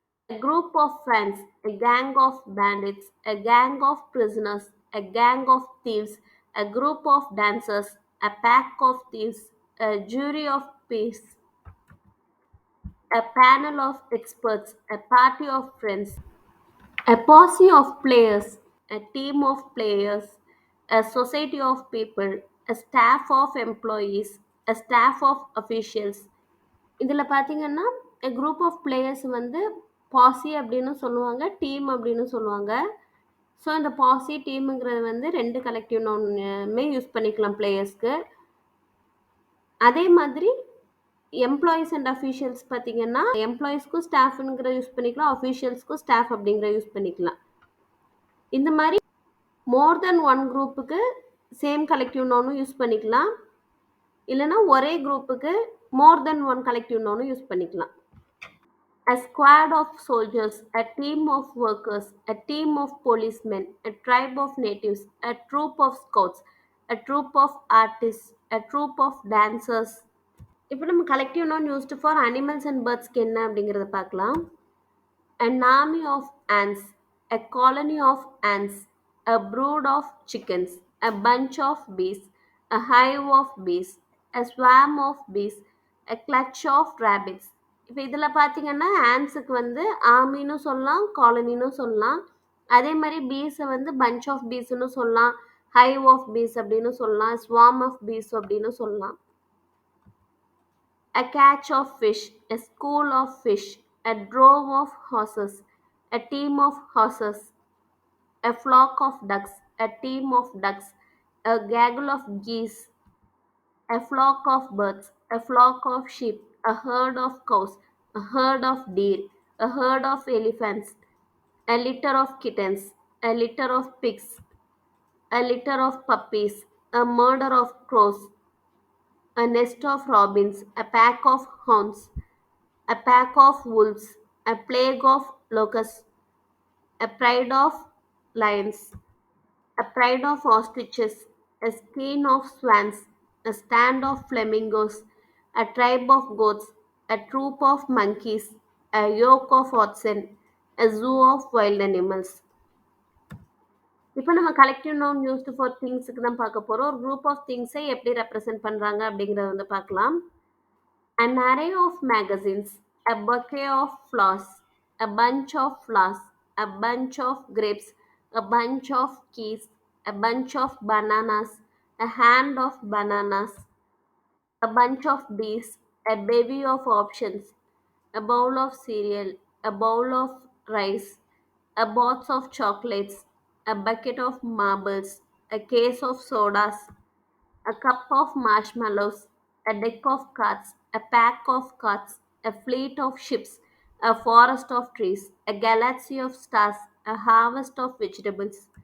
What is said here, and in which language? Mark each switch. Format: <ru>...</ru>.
<en>A group of friends, a gang of bandits, a gang of prisoners, a gang of thieves, a group of dancers, a pack of thieves, a jury of peace, a panel of experts, a party of friends, a posse of players, a team of players, a society of people, a staff of employees, a staff of officials.</en> <ta>இதில் பார்த்தீங்கன்னா group of players வந்து பாசி அப்படின்னு சொல்லுவாங்க, team அப்படின்னு சொல்லுவாங்க. So இந்த பாசி டீமுங்கிறது வந்து 2 கலெக்டிவ் நவுனுமே யூஸ் பண்ணிக்கலாம் பிளேயர்ஸ்க்கு. அதே மாதிரி எம்ப்ளாயீஸ் அண்ட் அஃபீஷியல்ஸ் பார்த்தீங்கன்னா, எம்ப்ளாயீஸ்க்கும் ஸ்டாஃப்ங்கிற யூஸ் பண்ணிக்கலாம், அஃபீஷியல்ஸ்க்கும் ஸ்டாஃப் அப்படிங்கிற யூஸ் பண்ணிக்கலாம். இந்த மாதிரி மோர் தென் ஒன் குரூப்புக்கு சேம் கலெக்டிவ் நவுனும் யூஸ் பண்ணிக்கலாம். இல்லைன்னா ஒரே குரூப்புக்கு மோர் தென் ஒன் கலெக்டிவ் நவுனும் யூஸ் பண்ணிக்கலாம்.</ta> <en>A squad of soldiers, a team of workers, a team of policemen, a tribe of natives, a troop of scouts, a troop of artists, a troop of dancers.</en> <ta>இப்போ நம்ம collective noun used for animals and பேர்ட்ஸ்க்கு என்ன அப்படிங்கிறத பார்க்கலாம்.</ta> <en>An army of ants, a colony of ants, a brood of chickens, a bunch of bees, a hive of bees, a swarm of bees, a clutch of rabbits.</en> <ta>இப்போ இதில் பார்த்தீங்கன்னா ஆன்ஸுக்கு வந்து ஆர்மின்னு சொல்லலாம், காலனின்னு சொல்லலாம். அதே மாதிரி பீஸை வந்து பஞ்ச் ஆஃப் பீஸ்ன்னு சொல்லலாம், ஹைவ் ஆஃப் பீஸ் அப்படின்னு சொல்லலாம், ஸ்வார்ம் ஆஃப் பீஸ் அப்படின்னு சொல்லலாம்.</ta> <en>A catch of fish, a school of fish, a drove of horses, a team of horses, a flock of ducks, a team of ducks, a gaggle of geese, a flock of birds, a flock of sheep, a herd of cows, a herd of deer, a herd of elephants, a litter of kittens, a litter of pigs, a litter of puppies, a murder of crows, a nest of robins, a pack of hounds, a pack of wolves, a plague of locusts, a pride of lions, a pride of ostriches, a skein of swans, a stand of flamingos, a tribe of goats, a troop of monkeys, a yoke of oxen, a zoo of wild animals.</en> <ta>இப்போ நம்ம collective noun used for திங்ஸுக்கு தான் பார்க்க போகிறோம். ஒரு group of திங்ஸை எப்படி represent பண்ணுறாங்க அப்படிங்கிறத வந்து பார்க்கலாம்.</ta> <en>An array of magazines, a bouquet of flowers, a bunch of flowers, a bunch of grapes, a bunch of keys, a bunch of bananas, a hand of bananas, a bunch of bees, a bevy of options, a bowl of cereal, a bowl of rice, a box of chocolates, a bucket of marbles, a case of sodas, a cup of marshmallows, a deck of cards, a pack of cards, a fleet of ships, a forest of trees, a galaxy of stars, a harvest of vegetables,</en>